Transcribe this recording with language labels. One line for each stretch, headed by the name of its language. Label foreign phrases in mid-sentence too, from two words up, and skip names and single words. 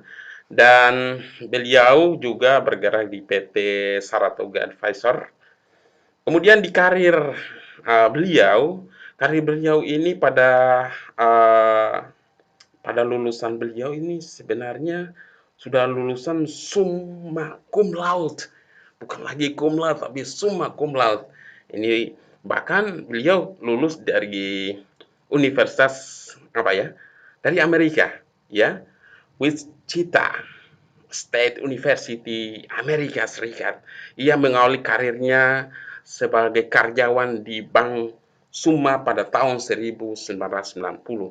Indonesian: Dan beliau juga bergerak di PT Saratoga Advisor. Kemudian di karir beliau ini pada lulusan beliau ini sebenarnya sudah lulusan
Latin: summa cum laude,
Indonesian: bukan lagi
Latin: cum laude
Indonesian: tapi
Latin: summa cum laude.
Indonesian: Ini bahkan beliau lulus dari Universitas apa ya? Dari Amerika, ya. Wichita State University Amerika Serikat. Ia mengawali karirnya sebagai karyawan di Bank Summa pada tahun 1990.